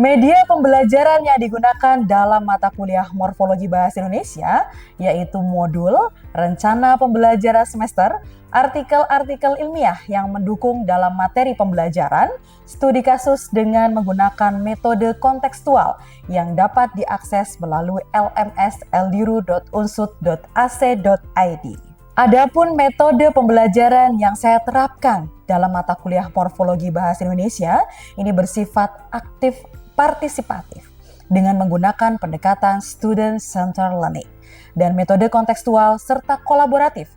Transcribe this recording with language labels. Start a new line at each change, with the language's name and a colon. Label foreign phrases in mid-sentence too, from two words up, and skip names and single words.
Indonesian: Media pembelajaran yang digunakan dalam mata kuliah Morfologi Bahasa Indonesia yaitu modul, rencana pembelajaran semester, artikel-artikel ilmiah yang mendukung dalam materi pembelajaran, studi kasus dengan menggunakan metode kontekstual yang dapat diakses melalui lms.eldiru.unsud.ac.id. Adapun metode pembelajaran yang saya terapkan dalam mata kuliah Morfologi Bahasa Indonesia ini bersifat aktif partisipatif dengan menggunakan pendekatan
English: student-centered learning
Indonesian: dan metode kontekstual serta kolaboratif.